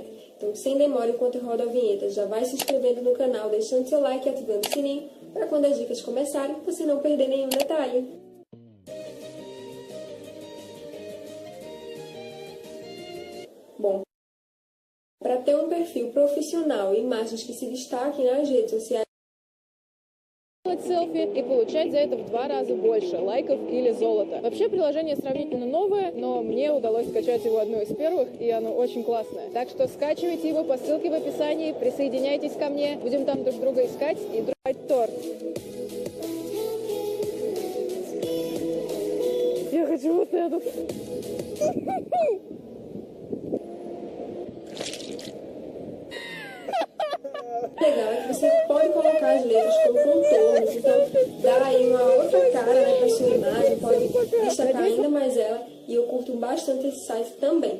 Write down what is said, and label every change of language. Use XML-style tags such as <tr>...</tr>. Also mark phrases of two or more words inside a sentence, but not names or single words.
<pt>Então sem demora, enquanto eu rodo a vinheta, já vai se inscrevendo no canal, deixando seu like e ativando o sininho para quando as dicas começarem, você não perder nenhum detalhe. Bom, para ter um perfil profissional e imagens que se destaquem nas redes sociais,</pt> <ru>Делать селфи и получать за это в 2 раза больше лайков или золота. Вообще приложение сравнительно новое, но мне удалось скачать его одно из первых, и оно очень классное. Так что скачивайте его по ссылке в описании, присоединяйтесь ко мне, будем там друг друга искать и дружить торт. Я хочу вот этот.</ru> <pt>legal é que você pode colocar as letras como contornos, então dá aí uma outra cara, né, para sua imagem, pode destacar ainda mais ela, e eu curto bastante esse site também.</pt>